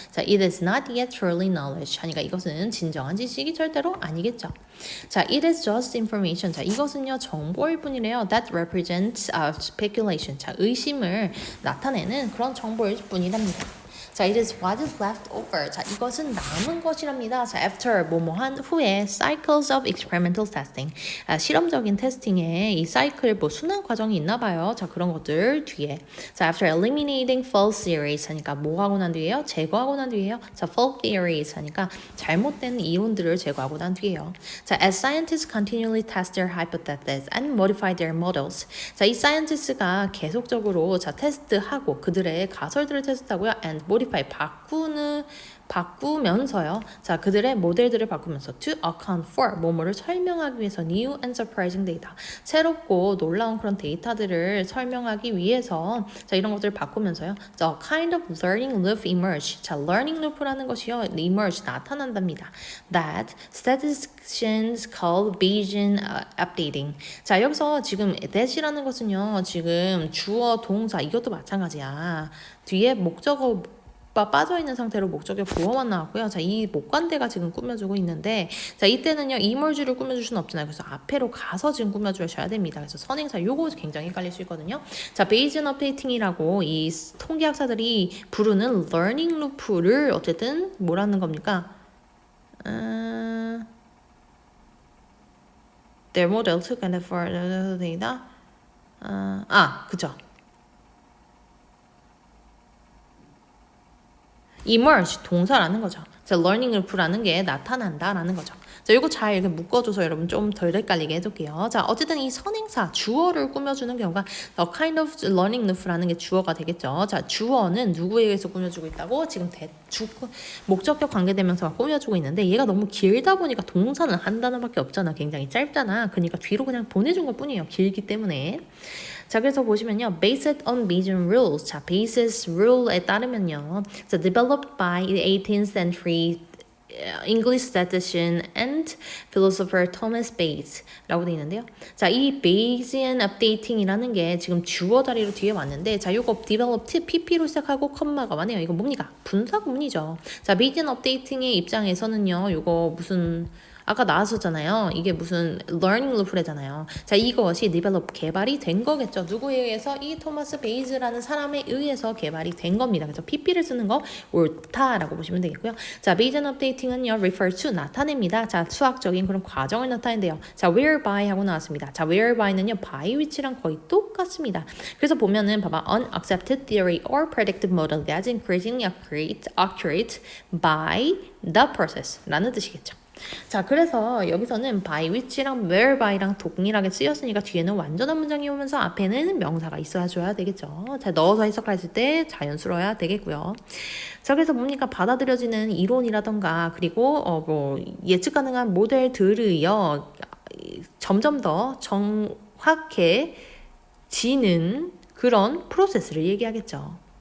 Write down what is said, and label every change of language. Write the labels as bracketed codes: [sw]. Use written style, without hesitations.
[en] 자, it is not yet truly knowledge. [ko] 하니까 이것은 진정한 지식이 절대로 아니겠죠. [en] 자, it is just information. [ko] 자, 이것은요 정보일 뿐이래요. [en] That represents speculation. [ko] 자, 의심을 나타내는 그런 정보일 뿐이랍니다. [en] 자, it is what is left over. [ko] 자, 이것은 남은 것이랍니다. [en] 자, after [ko] 뭐뭐한 후에 [en] cycles of experimental testing. [ko] 실험적인 테스팅에 이 사이클 순환 과정이 있나 봐요. 자, 그런 것들 뒤에. 자, [en] after eliminating false theories [ko] 하니까 뭐 하고 난 뒤에요? 제거하고 난 뒤에요. 자, false theories 하니까 잘못된 이론들을 제거하고 난 뒤에요. [en] 자, as scientists continually test their hypotheses and modify their models. [ko] 자, 이 scientists가 계속적으로 테스트하고 그들의 가설들을 테스트하고요. [en] and modify [ko] 바꾸면서요. 자, 그들의 모델들을 바꾸면서 [en] to account for [ko] 뭐뭐를 설명하기 위해서 [en] new and surprising data. [ko] 새롭고 놀라운 그런 데이터들을 설명하기 위해서 자, 이런 것들을 바꾸면서요. [en] The kind of learning loop emerge. [ko] 자, learning loop라는 것이요. emerge 나타난답니다. [en] That statisticians call Bayesian updating. [ko] 자, 여기서 지금 that이라는 것은요. 지금 주어 동사 이것도 마찬가지야. 뒤에 목적어 빠져있는 상태로 목적의 부어만 나왔고요. 자, 이 목관대가 지금 꾸며주고 있는데 자, 이때는요 이멀주를 꾸며줄 수는 없잖아요. 그래서 앞에로 가서 지금 꾸며주셔야 됩니다. 그래서 선행사 요거 굉장히 헷갈릴 수 있거든요. 자, 베이지언 업데이팅이라고 이 통계학사들이 부르는 러닝 루프를 어쨌든 뭐라는 겁니까? [en] Their model took and for the data. [ko] 그죠. emerge 동사라는 거죠. 자, learning loop라는 게 나타난다라는 거죠. 자, 이거 잘 이렇게 묶어줘서 여러분 좀 덜 헷갈리게 해둘게요. 자, 어쨌든 이 선행사 주어를 꾸며주는 경우가 the kind of learning loop라는 게 주어가 되겠죠. 자, 주어는 누구에 의해서 꾸며주고 있다고? 지금 목적격 관계대명사가 꾸며주고 있는데 얘가 너무 길다 보니까 동사는 한 단어밖에 없잖아. 굉장히 짧잖아. 그러니까 뒤로 그냥 보내준 것 뿐이에요. 길기 때문에. 자, 그래서 보시면요. [en] Based on Bayesian rules. [ko] 자, Bayes rule에 따르면요. [en] 자, developed by the 18th century English statistician and philosopher Thomas Bayes라고 [ko] 되어 있는데요. 자, 이 Bayesian updating이라는 게 지금 주어 자리로 뒤에 왔는데 자, 요거 developed pp로 시작하고 컴마가 왔네요. 이거 뭡니까? 분사 구문이죠. 자, Bayesian updating의 입장에서는요. 요거 무슨 아까 나왔었잖아요. 이게 무슨 learning loop래잖아요. 자, 이것이 develop 개발이 된 거겠죠. 누구에 의해서? 이 토마스 베이즈라는 사람에 의해서 개발이 된 겁니다. 그래서 pp를 쓰는 거 옳다라고 보시면 되겠고요. 자, Bayesian updating은요, [en] refer to [ko] 나타냅니다. 자, 수학적인 그런 과정을 나타낸대요. 자, whereby 하고 나왔습니다. 자, whereby는요, [en] by which [ko] 랑 거의 똑같습니다. 그래서 보면은 봐봐, [en] unaccepted theory or predictive model that's increasingly accurate by the process라는 뜻이겠죠. [ko] 자, 그래서 여기서는 [en] by which [ko] 랑 whereby랑 동일하게 쓰였으니까 뒤에는 완전한 문장이 오면서 앞에는 명사가 있어줘야 되겠죠. 자, 넣어서 해석했을 때 자연스러워야 되겠고요. 자, 그래서 뭡니까? 받아들여지는 이론이라던가 그리고 뭐 예측 가능한 모델들이요 점점 더 정확해지는 그런 프로세스를 얘기하겠죠.